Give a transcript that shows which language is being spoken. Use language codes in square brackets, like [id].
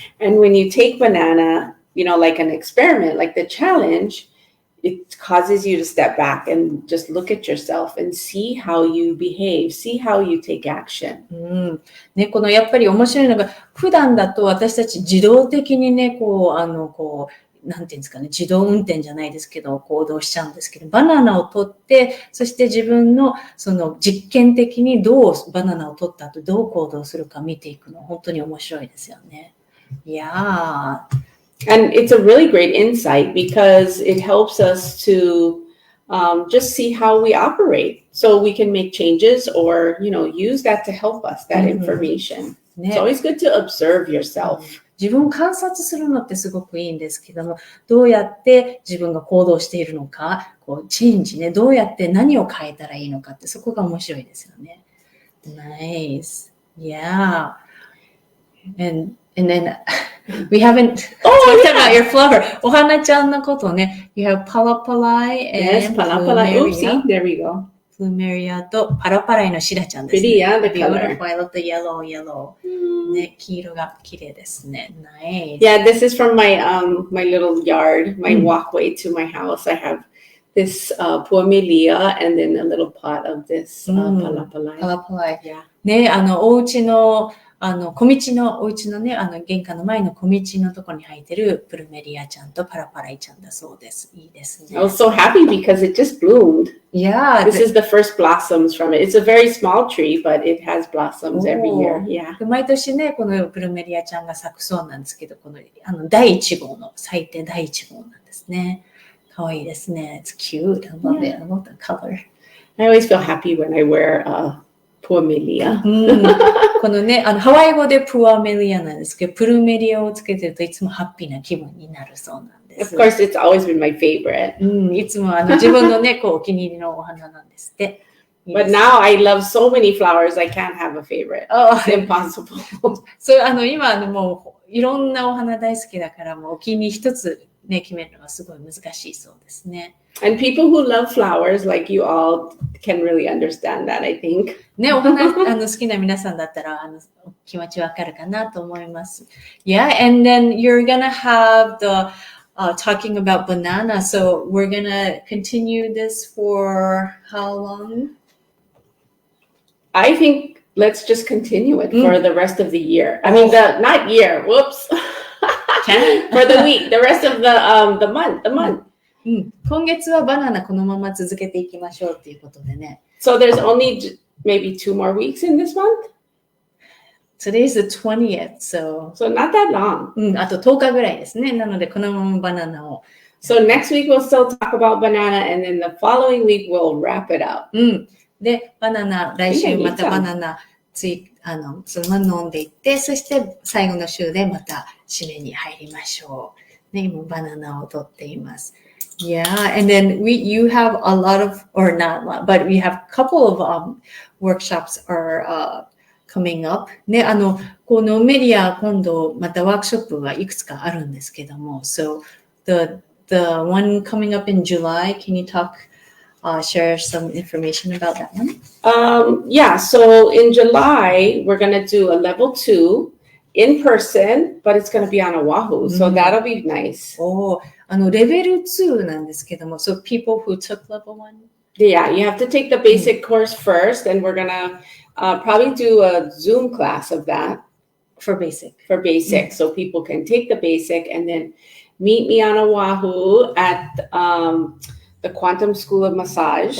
[en] And when you take banana, you know, like an experiment, like the challenge, it causes you to step back and just look at yourself and see how you behave, see how you take action. [ja] ね、このやっぱり面白いのが、普段だと私たち自動的にね、なんていうんですかね、自動運転じゃないですけど、行動しちゃうんですけど、バナナを取って、そして自分のその実験的にバナナを取った後どう行動するか見ていくの、本当に面白いですよね。 [en] Yeah. And it's a really great insight because it helps us to just see how we operate so we can make changes or, you know, use that to help us, that information. It's always good to observe yourself. [ja] 自分を観察するのってすごくいいんですけども、どうやって自分が行動しているのか、チェンジね、どうやって何を変えたらいいのかってそこが面白いですよね。 [en] Nice. Yeah. And then we haven't talked about your flower. [ja] お花ちゃんのことね。 [en] You have palapalai and palapalai. Oopsie. There we go. [ja] Plumeria とパラパライのシダちゃんですね。 [en] Pretty, yeah, the color. I love the yellow. [ja] ね、黄色が綺麗ですね。 [en] Nice. Yeah, this is from my my little yard, my walkway to my house. I have this poamelia and then a little pot of this palapalai. Palapalai. Yeah. [ja] ね、お家のお家のね、玄関の前の小道のところに生えてるプルメリアちゃんとパラパライちゃんだそうです。いいですね。 [en] I was so happy because it just bloomed. Yeah. This is the first blossoms from it. It's a very small tree, but it has blossoms every year. Yeah. [ja] 毎年ね、このプルメリアちゃんが咲くそうなんですけど、この第1号の咲いて第1号なんですね。かわいいですね。 [en] It's cute. I love it. I love the color. I always feel happy when I wear poamelia. [ja] このね、ハワイ語でプアメリアなんですけど、プルメリアをつけてるといつもハッピーな気分になるそうなんです。 [en] Of course, it's always been my favorite. [ja] いつも自分のね、お気に入りのお花なんですって。 [en] But now I love so many flowers, I can't have a favorite. It's impossible. [ja] そう、今もういろんなお花大好きだから、もうお気に入り一つね、決めるのがすごい難しいそうですね。 [en] And people who love flowers like you all can really understand that, I think. [ja] ね、お花好きな皆さんだったら気持ちわかるかなと思います。 [en] Yeah, and then you're gonna have the talking about banana. So we're gonna continue this for how long? I think let's just continue it for the rest of the year. I mean, not year. Whoops. For the week, the rest of the month. [ja] 今月はバナナこのまま続けていきましょうっていうことでね。 [en] So there's only maybe 2 more weeks in this month? Today's the 20th, so not that long. [ja] あと10日ぐらいですね。なのでこのままバナナを。 [en] So next week we'll still talk about banana and then the following week we'll wrap it up. [ja] で、来週またバナナそのまま飲んでいって、そして最後の週でまた締めに入りましょう。ね、今バナナを取っています。 [en] Yeah, and then you have a lot of, or not a lot, but we have a couple of workshops are coming up. [ja] ね、このメディア今度またワークショップがいくつかあるんですけども、 [en] so the one coming up in July, can you share some information about that one? Yeah, so in July we're going to do a level 2 in person, but it's going to be on Oahu, so that'll be nice. [ja] レベル2なんですけども、 [en] so people who took level 1? Yeah, you have to take the basic course first, and we're going to probably do a Zoom class of that. For basic. So people can take the basic and then meet me on Oahu at the Quantum School of Massage.